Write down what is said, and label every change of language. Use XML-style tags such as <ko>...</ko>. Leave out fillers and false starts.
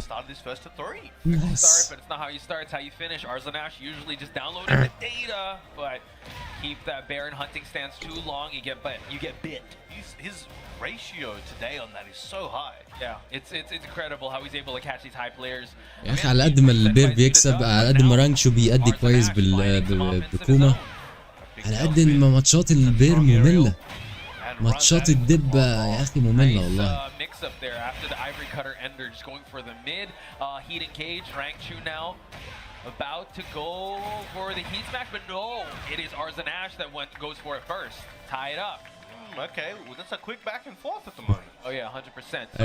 <en>Started this first to 3. Nice. Start, but it's not how you start, it's how you finish. Arzenash usually just downloading the data, but keep that Baron hunting stance too long, you get bit. His ratio today on that is so high. Yeah, it's incredible how he's able to catch these high players.</en> <ar>يا أخي على قد ما البير بيكسب على قد ما رانكشو بيأدي كويس بكوما. على قد ما ماتشات البير مملة. ماتشات الدبة يا أخي مملة والله.</ar> <en>Mix up there after the Ivory Cutter Ender just going for the mid heat engage. Rangchu now about to go for the heat smash, but no, it is Arzenash that goes for it first. Tie it up. Okay, well, that's a quick back and forth at the moment. Oh yeah, 100%. So</en>